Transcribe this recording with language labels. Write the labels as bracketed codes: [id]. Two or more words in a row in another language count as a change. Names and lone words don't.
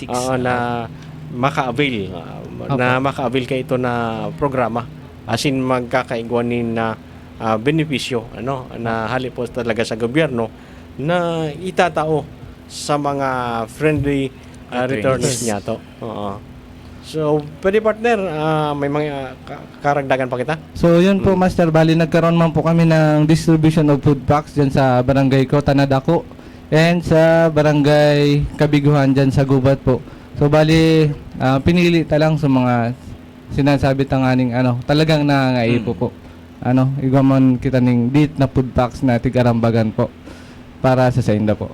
[bik] na maka-avail kay ito na programa asin magkakaigwanin na benepisyo na halip po talaga sa gobyerno na itatao sa mga [en] friendly returnees [bik] niya to. So, pwede partner, may mga karagdagan pa kita? [tl] So, yun po Master, bali nagkaroon man po kami ng [en] distribution of food packs [tl] dyan sa barangay ko, Tanadako. and sa barangay Kabiguhan dyan sa Gubat po. [bik] So bali, pinili talang sa mga sinasabi tanganing talagang nangangaipo po. Igaman kita ning dit na [en] food packs [bik] na tigarambagan po para sa Sainda po.